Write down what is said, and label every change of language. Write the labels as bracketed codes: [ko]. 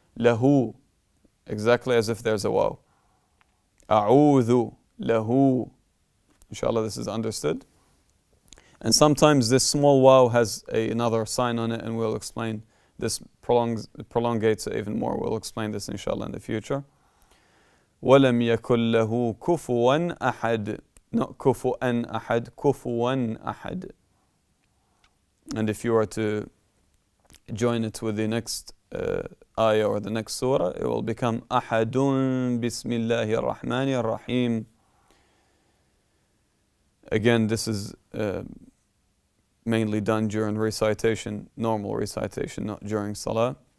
[en] Lahu, exactly as if there's a waw. أعوذ lahu. Inshallah, this is understood. And sometimes this small waw has another sign on it, and we'll explain this prolongates it even more. We'll explain this inshallah in the future. [ar] وَلَمْ يَكُنْ لَهُ كُفُوًا أَحَدٍ. [en] Not [ar] كُفُوًا أَحَدٍ, كُفُوًا أَحَدٍ. [en] And if you were to join it with the next ayah or the next surah, it will become [ar] أَحَدٌ بِسْمِ اللَّهِ الرَّحْمَنِ الرَّحِيمِ. [en] Again, this is mainly done during recitation, normal recitation, not during salah.